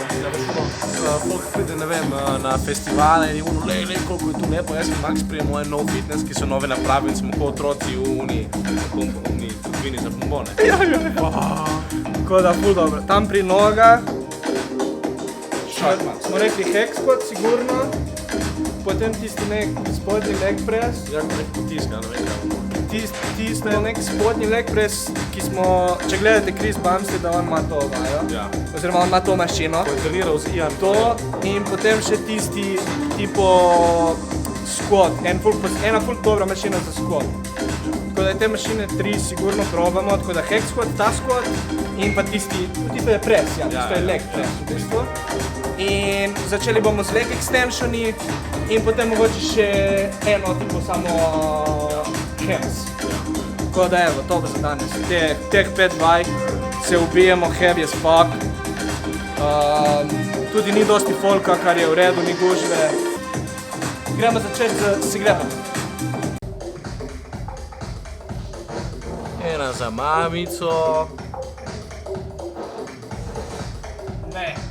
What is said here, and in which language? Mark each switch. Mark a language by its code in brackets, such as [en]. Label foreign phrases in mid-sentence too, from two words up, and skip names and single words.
[sl] Folk pride, ne vem, na festivale in lej, koliko je tu lepo, jaz sem Max prijel moj nov fitness, ki so nove napravi in smo kot otroci v uni trgovini za bombone. Ja. Tako da ful dobro. Tam pri nogah smo rekli [en] hack squat, [sl] sigurno. Potem tisti nek spodnji [en] leg press. [sl] Ja, ko nek potiska, ne vem kaj. Tisto je nek spodnji [en] leg press, [sl] ki smo, če gledate Chris Bumstead, da on ima to vajo. Ja. Oziroma on ima to mašino. Ko je treniral z Ian. To in potem še tisti tipo squat. Ena ful dobra mašina za squat. Tako da te mašine 3 sigurno probamo, tako da [en] hack squat, [sl] ta squat in pa tisto je press, ja, tisto je [en] leg press [sl] v bistvu. In začeli bomo z [en] leg extensioni [sl] in potem mogoče še eno tipo samo hams. Tako da evo, to bo za danes. Teh 5 vaj se ubijemo [en] heavy as fuck. [sl] Tudi ni dosti folka, kar je v redu, ni gužve. Gremo začeti z sigrebom. Ena za mamico. Ne.